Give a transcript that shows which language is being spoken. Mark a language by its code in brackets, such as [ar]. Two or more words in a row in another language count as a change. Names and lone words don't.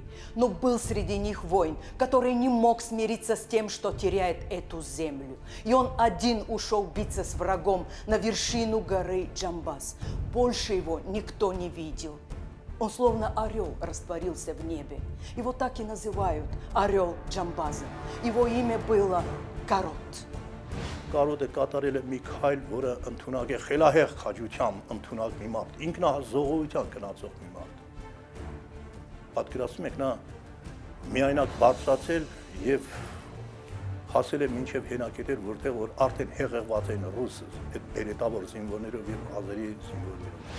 [ru] Но был среди них воин, который не мог смириться с тем, что теряет эту землю. И он один ушел биться с врагом на вершину горы Джамбаз. Больше его никто не видел. Он словно орел растворился в небе. Его так и называют орел Джамбаза. Его имя было Կարոտ։ [hy] Կարոտը կատարել է մի քայլ, որը ընդունակ է խելահեղ քաջությամբ ընդունակ մի մարդ, ինքնազոհության գնացող մի մարդ։ Պատկերացնում եք, նա միայնակ բարձրացել եւ հասել է մինչեւ հենակետեր, որտեղ որ արդեն հեղեղված են ռուս այդ բերետավոր զինվորներով եւ ազերի զինվորներով։